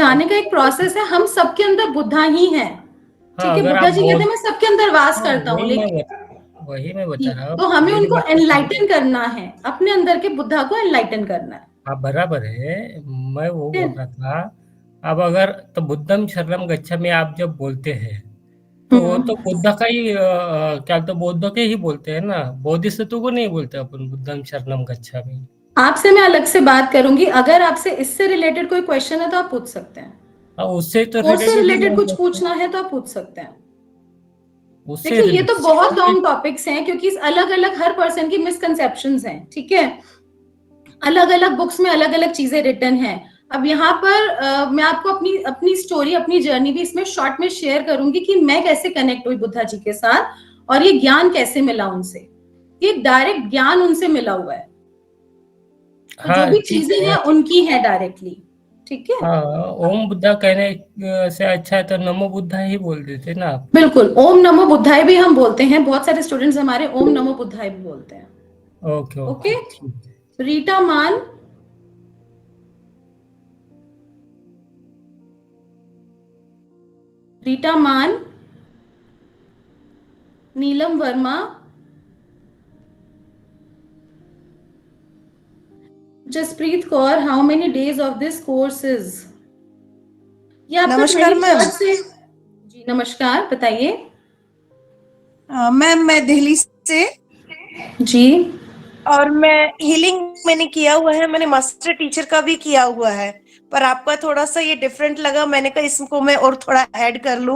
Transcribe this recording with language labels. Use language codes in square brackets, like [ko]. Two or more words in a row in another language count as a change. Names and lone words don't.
[hi] समझाने का एक प्रोसेस है, हम सबके अंदर बुद्धा ही है, हाँ, ठीक है। अगर बुद्धा आप जी कहते हैं मैं सबके अंदर वास करता हूँ, लेकिन वही मैं बता रहा हूँ। तो हमें मेरी उनको बात एनलाइटन करना है, अपने अंदर के बुद्धा को एनलाइटन करना है। हाँ, बराबर है, मैं वो ठीक है। बोल रहा था। अब अगर तो [pi] बुद्धम शरणम गच्छामि [hi] आप जब बोलते हैं तो वो तो बुद्ध का ही क्या तो बौद्ध के ही बोलते हैं ना, बोधिसत्व को नहीं बोलते अपन [pi] बुद्धम शरणम गच्छामि। [hi] आपसे मैं अलग से बात करूंगी, अगर आपसे इससे रिलेटेड कोई क्वेश्चन है तो आप पूछ सकते हैं, हाँ, उससे तो कोर्स से रिलेटेड रिलेटेड कुछ पूछना है तो आप पूछ सकते हैं। उससे देखिए ये तो बहुत related- [en] long topics [hi] हैं, क्योंकि अलग अलग हर पर्सन की मिसकंसेप्शंस हैं, ठीक है। अलग अलग बुक्स में अलग अलग चीजें रिटन हैं। अब यहाँ पर मैं आपको अपनी अपनी स्टोरी, अपनी जर्नी भी इसमें शॉर्ट में शेयर करूंगी कि मैं कैसे कनेक्ट हुई बुद्धा जी के साथ और ये ज्ञान कैसे मिला उनसे। ये डायरेक्ट ज्ञान उनसे मिला हुआ है, तो हाँ, जो भी ठीक चीजें है। हैं उनकी है डायरेक्टली, ठीक है। हाँ, ओम बुद्धा कहने से अच्छा है तो नमो बुद्धा ही बोल देते ना आप। बिल्कुल, [sa] ओम नमो बुद्धाय [hi] भी हम बोलते हैं, बहुत सारे स्टूडेंट्स हमारे [sa] ओम नमो बुद्धाय [hi] भी बोलते हैं। ओके ओके, ठीक है। रीटा मान, रीटा मान, नीलम वर्मा, जसप्रीत कौर, [en] how many days of this course is? [hi] ये आपका नमस्कार 23rd मैम। से। जी नमस्कार, बताइए। मैम मैं दिल्ली से, जी, और मैं हीलिंग मैंने किया हुआ है, मैंने [en] master teacher [hi] का भी किया हुआ है, पर आपका थोड़ा सा ये डिफरेंट लगा, मैंने कहा इसको मैं और थोड़ा ऐड कर लूं।